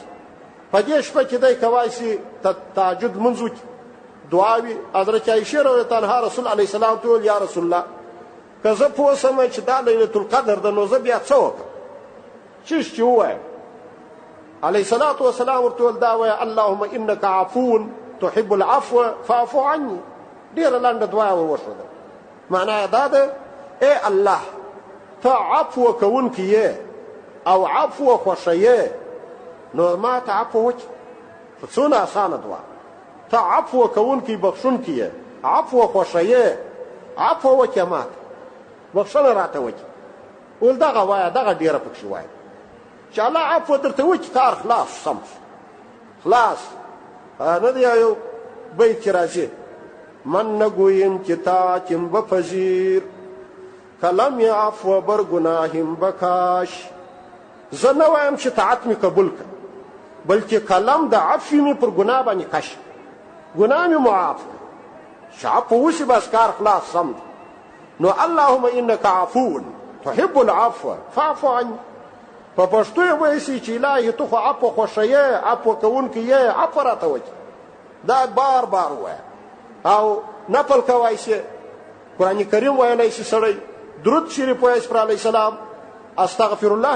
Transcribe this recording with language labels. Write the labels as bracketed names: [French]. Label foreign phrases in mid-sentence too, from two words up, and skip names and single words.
[Pashto] په دې شپه کې دی کولی شي تهجد لمونځ وکړي دعا وي. حضرت عایشې [Arabic] رضی الله عنها [Pashto] رسول علیه السلام ته وویل [Arabic] یا رسول الله [Pashto] که زه پوه شم چې دا [Arabic] لیلة القدر [Pashto] ده نو زه بیا څه وکړم چیش چې ووایم. [Arabic] علیه الصلاة والسلام [Pashto] ورته وویل دا وایه [Arabic] اللهم انک عفو تحب العفو فاعف عني. [Pashto] ډېره لنډه دعا ور وښوده. معنا یې دا ده ای الله ته عفو کوونکی یې او عفو خوښوې نو ما ته عفو وکړه. څونه اسانه دعا. ته عفو کوونکی بخښونکی یې عفو خوښوې عفو وکړه ما ته بخښنه راته وکړه. ویل دغه وایه دغه ډېره پکښې وایه چې الله عفو درته وکړي کار خلاص سم خلاص. نه دی یو بیت کې راځي [Persian] من نگویم که تاکم بپذیر کلم عفو بر گناهم بکاش. [Pashto] زه نه وایم چې طاعت مې قبول کړه بلکې کلم د عفو مې پر ګناه باندې کش ګناه مې معاف کړه چې عفو وشي بس کار خلاص سم دی. [Arabic] نو اللهم انک عفو تحب العفو فاعف عني. [Pashto] په پښتو یې وایي چې الهي ته خو عفو خوښوې عفو کوونکی یې عفو راته وکړه. دا بار بار ووایه او نفل کوای شي قرآن کریم ویلی شي سړی درود شریف وایي پر [Arabic] علیه السلام استغفر الله